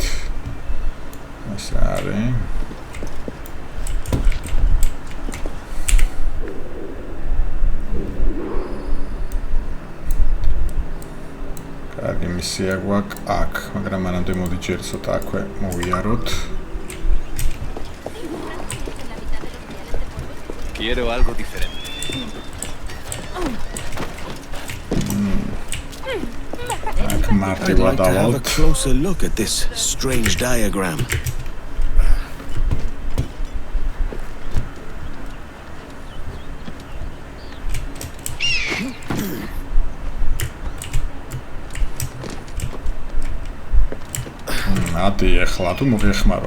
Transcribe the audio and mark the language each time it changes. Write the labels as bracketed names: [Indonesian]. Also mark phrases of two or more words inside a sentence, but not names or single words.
[Georgian] ეს არის. კარგი მისია გვაქვს აქ, მაგრამ მანამდე მოდი ჯერ ცოტა აქვე მოვიაროთ. [Spanish] Quiero algo diferente. [English] I'd like to have a closer look at this strange diagram. [Georgian] ატი ეხლა თუ მოგეხმარო.